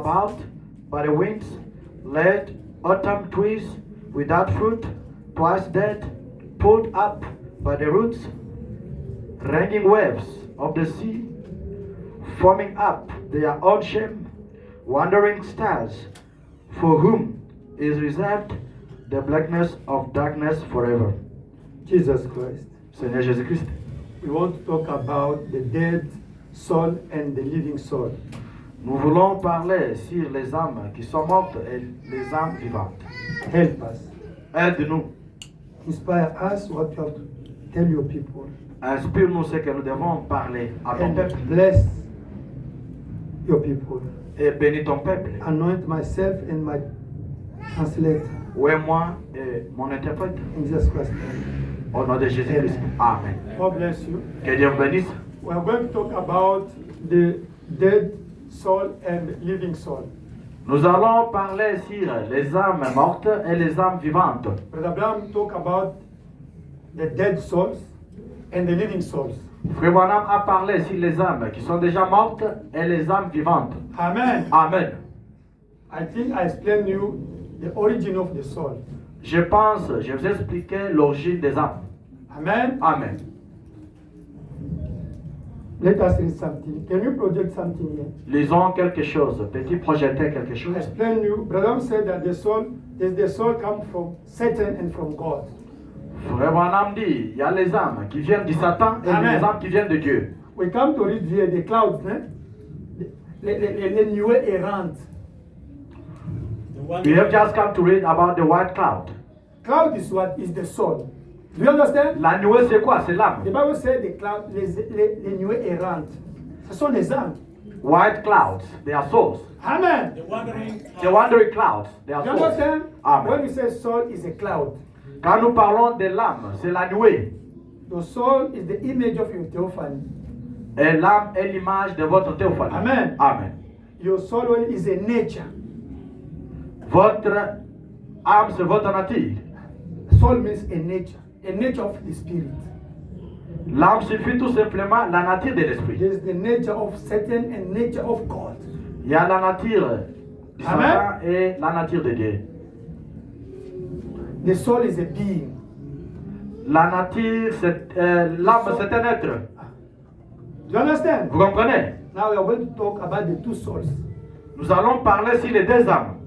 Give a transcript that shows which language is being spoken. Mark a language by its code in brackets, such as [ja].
[en] about by the winds, led autumn trees without fruit, twice dead, pulled up by the roots, raging waves of the sea, forming up their own shame, wandering stars, for whom is reserved the blackness of darkness forever. Jesus Christ. [fr] Seigneur Jésus-Christ, [en] We want to talk about the dead soul and the living soul. [fr] nous voulons parler sur les âmes qui sont mortes et les âmes vivantes. [en] Help us. [fr] Aide-nous, [en] Inspire us what you have to tell your people. [fr] inspire-nous ce que nous devons parler à ton [en] And [fr] peuple [en] bless your people. [fr] et bénis ton peuple. [en] Anoint myself and my translator. [fr] Ouais, moi et mon interprète. [en] In Jesus Christ's name. [fr] Au nom de Jésus-Christ. Amen. [en] God bless you. [fr] Que Dieu vous bénisse. [en] We are going to talk about the dead soul and living soul. [fr] Nous allons parler sur les âmes mortes et les âmes vivantes. [en] Brother Abraham talk about the dead souls and the living souls. [fr] Frère Branham a parlé sur les âmes qui sont déjà mortes et les âmes vivantes. Amen. Amen. [en] I think I explained you the origin of the soul. [fr] Je vous ai expliqué l'origine des âmes. Amen. Amen. [en] Let us read something. Can you project something here? [fr] Lisons quelque chose. Peux-tu projeter quelque [en] I [fr] chose? [en] explained you. Brother Abraham said that the soul come from Satan and from God. [fr] Frère Branham dit, il y a les âmes qui viennent du Satan et Amen. les âmes qui viennent de Dieu. [en] We come to read here the clouds, [fr] les nuées errantes. [en] We have just come to read about the white cloud. Cloud is what is the soul. Do you understand? [fr] La nuée, c'est quoi? C'est [en] The [fr] l'âme. [en] Bible said the cloud, [fr] les nuées errantes. Ce sont les âmes. [en] White clouds, they are souls. Amen. The wandering clouds, they are You souls. understand? Amen. When we say soul is a cloud, [fr] Quand nous parlons de l'âme, c'est la nuée. [en] the soul is the image of your theophany. [fr] Et l'âme est l'image de votre théophanie. Amen. Amen. [en] Your soul is a nature. [fr] Votre âme, c'est votre nature. [en] Soul means a nature of the spirit. [fr] L'âme signifie tout simplement la nature de l'esprit. [en] There's the nature of Satan and nature of God. [fr] Il y a la nature du Amen. Satan et la nature de Dieu. [en] The soul is a being. [fr] La nature, l'âme, c'est un être. [en] Do you understand? [fr] Vous comprenez? [en] Now we are going to talk about the two souls. [fr] Nous allons parler sur les deux âmes.